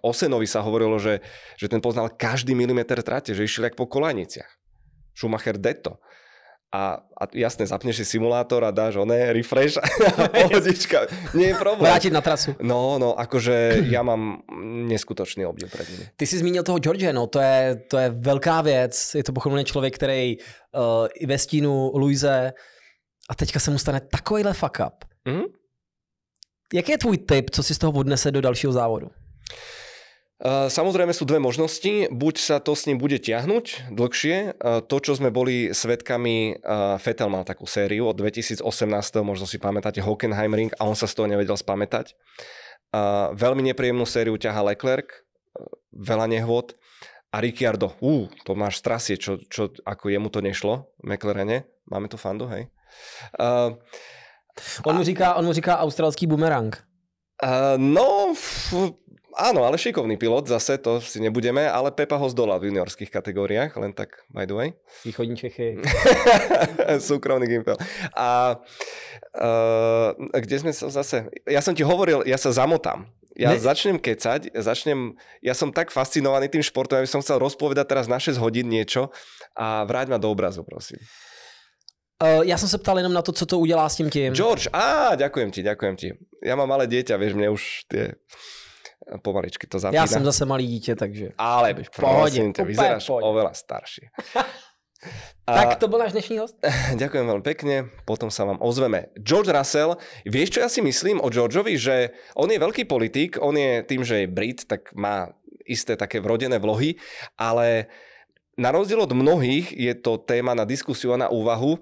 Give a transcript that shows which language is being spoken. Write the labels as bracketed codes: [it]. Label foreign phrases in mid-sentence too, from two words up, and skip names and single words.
[sk] Osenovi sa hovorilo, že ten poznal každý milimeter trate, že išiel jak po kolajniciach. Schumacher detto. A jasne, zapneš si simulátor a dáš refresh a pohodička. Nie je problém. Vrátiť na trasu. No, akože ja mám neskutočný obdiv pred nimi. [cs] Ty jsi zmínil toho George, no to je velká věc. Je to pochopitelně člověk, který i ve stínu Luise a teďka se mu stane takovýhle [en] fuck up. Mm-hmm. [cs] Jaký je tvůj tip, co si z toho odnese do dalšího závodu? [sk] Samozrejme sú dve možnosti. Buď sa to s ním bude tiahnuť dlhšie. To, čo sme boli svedkami, Vettel mal takú sériu od 2018, možno si pamätáte Hockenheimring a on sa z toho nevedel spamätať. Veľmi nepríjemnú sériu ťaha Leclerc, veľa nehôd. A Ricciardo, to máš strasie, čo ako jemu to nešlo v McLarene. Máme tu fandu, hej? [cs] On mu říká australský bumerang. [sk] Áno, ale šikovný pilot, zase to si nebudeme, ale Pepa ho zdolal v juniorských kategóriách, len tak [en] by the way. [cs] Východní Čechy. [sk] Súkromný gimpel. A kde sme sa zase... Ja som ti hovoril, ja sa zamotám. Ja začnem kecať, ja som tak fascinovaný tým športom, aby som chcel rozpovedať teraz na 6 hodín niečo a vráť ma do obrazu, prosím. [cs] Já jsem se ptal jenom na to, co to udělá s tím. George, [sk] ďakujem ti. Ja mám malé dieťa, vieš, mne už tie pomaličky to zapína. [cs] Já jsem zase malý dítě, takže... [sk] Ale prosím ťa, vyzeráš oveľa starší. Tak to bol náš dnešný host. Ďakujem veľmi pekne, potom sa vám ozveme. George Russell, vieš čo ja si myslím o Georgeovi, že on je veľký politik, on je tým, že je Brit, tak má isté také vrodené vlohy, ale na rozdiel od mnohých je to téma na diskusiu a na úvahu.